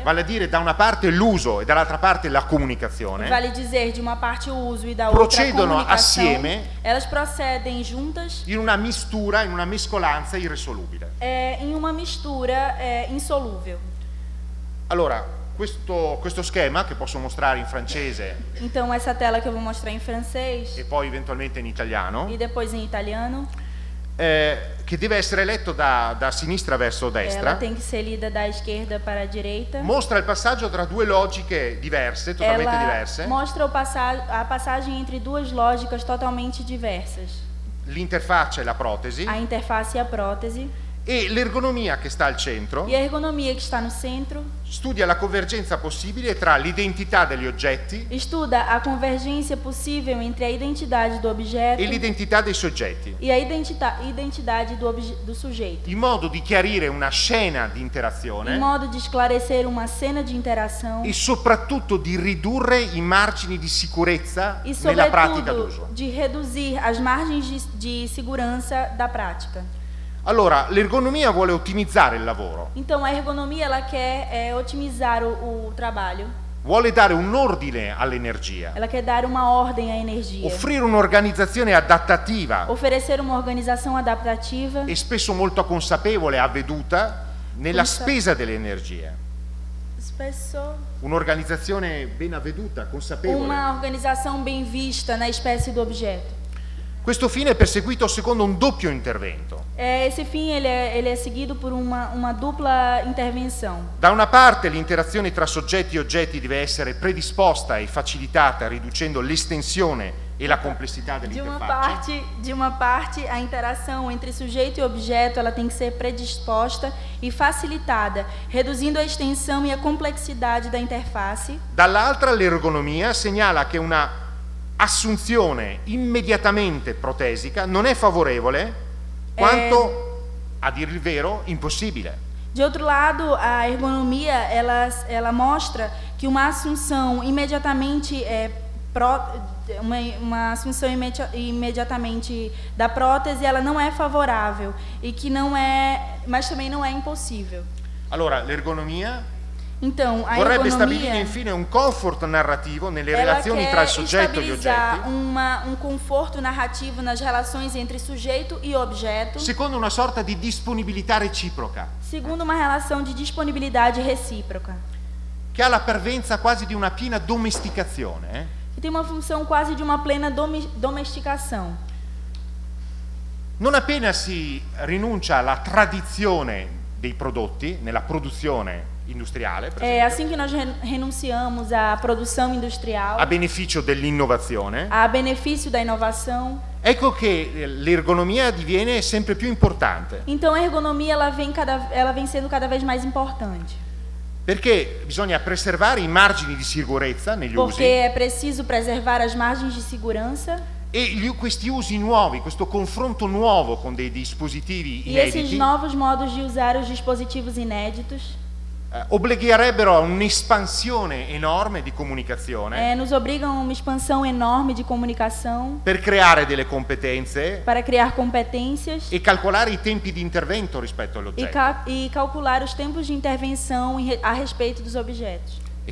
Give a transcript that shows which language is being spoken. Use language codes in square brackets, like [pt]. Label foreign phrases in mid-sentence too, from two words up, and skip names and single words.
[it] vale a dire da una parte l'uso e dall'altra parte la comunicazione, [pt] vale dizer de uma parte o uso e da outra a [it] procedono [pt] comunicação, [it] assieme [pt] elas procedem juntas [it] in una mistura, in una mescolanza irrisolubile. [pt] em uma mistura insolúvel. [it] Allora, questo schema che posso mostrare in francese [pt] Então, essa tela que eu vou mostrar em francês [it] e poi eventualmente in italiano, [pt] e depois em italiano, [it] che deve essere letto da sinistra verso [pt] ela [it] destra, [pt] tem que ser lida da esquerda para a direita. [it] mostra il passaggio tra due logiche diverse, totalmente [pt] Ela [it] diverse. [pt] mostra a passagem entre duas lógicas totalmente diversas. [it] L'interfaccia e la protesi [pt] A interface e a prótese. [it] e l'ergonomia che sta al centro [pt] E a ergonomia que está no centro [it] studia la convergenza possibile tra l'identità degli oggetti [pt] estuda a convergência possível entre a identidade do objeto [it] e l'identità dei soggetti, [pt] e a identidade do sujeito, [it] in modo di chiarire una scena di [pt] em [it] interazione [pt] modo de esclarecer uma cena de interação [it] e soprattutto di ridurre i margini di sicurezza [pt] e, [it] nella pratica [pt] sobretudo, [it] d'uso. [pt] de reduzir as margens de segurança da prática. [it] Allora, l'ergonomia vuole ottimizzare il lavoro, [pt] Então, a ergonomia ela quer otimizar o trabalho, [it] vuole dare un ordine all'energia, [pt] ela quer dar uma ordem à energia, [it] offrire un'organizzazione adattativa [pt] oferecer uma organização adaptativa [it] e spesso molto consapevole e avveduta nella spesa delle energie. Un'organizzazione ben avveduta, consapevole. [pt] uma organização bem vista na espécie do objeto. [it] Questo fine è perseguito secondo un doppio intervento. [pt] Esse fim ele é seguido por uma dupla intervenção. [it] Da una parte l'interazione tra soggetti e oggetti deve essere predisposta e facilitata riducendo l'estensione e la complessità dell'interfaccia. [pt] De uma parte, a interação entre sujeito e objeto ela tem que ser predisposta e facilitada, reduzindo a extensão e a complexidade da interface. [it] Dall'altra l'ergonomia segnala che una assunzione immediatamente protesica non è favorevole quanto, a dire il vero, impossibile. [pt] De outro lado, a ergonomia ela mostra que uma assunção imediatamente uma assunção imediatamente da prótese ela não é favorável e que não é, mas também não é impossível. [it] Allora, l'ergonomia [pt] Então, a [it] vorrebbe stabilire [pt] ergonomia [it] infine un comfort narrativo nelle [pt] ela [it] relazioni [pt] quer [it] tra il soggetto e gli [pt] estabilizar [it] oggetti, [pt] um conforto narrativo nas relações entre sujeito e objeto, [it] secondo una sorta di disponibilità reciproca, [pt] segundo uma relação de disponibilidade recíproca, [it] che ha la parvenza quasi di una piena domesticazione. [pt] que tem uma função quase de uma plena domesticação. [it] Non appena si rinuncia alla tradizione dei prodotti, nella produzione industriale, per [pt] É [it] esempio, [pt] assim que nós renunciamos à produção industrial, [it] a beneficio dell'innovazione, [pt] a benefício da inovação. [it] ecco che l'ergonomia diviene sempre più importante, [pt] Então a ergonomia ela vem sendo cada vez mais importante, [it] perché bisogna preservare i margini di sicurezza negli [pt] porque [it] usi [pt] é preciso preservar as margens de segurança [it] e questi usi nuovi, questo confronto nuovo con dei dispositivi [pt] e esses [it] inediti [pt] novos modos de usar os dispositivos inéditos [it] obbligherebbero a un'espansione enorme di comunicazione [pt] nos obrigam a uma expansão enorme de comunicação [it] per creare delle competenze [pt] para criar competências [it] e calcolare i tempi di intervento rispetto all'oggetto. [pt] e calcular os tempos de intervenção a respeito dos objetos.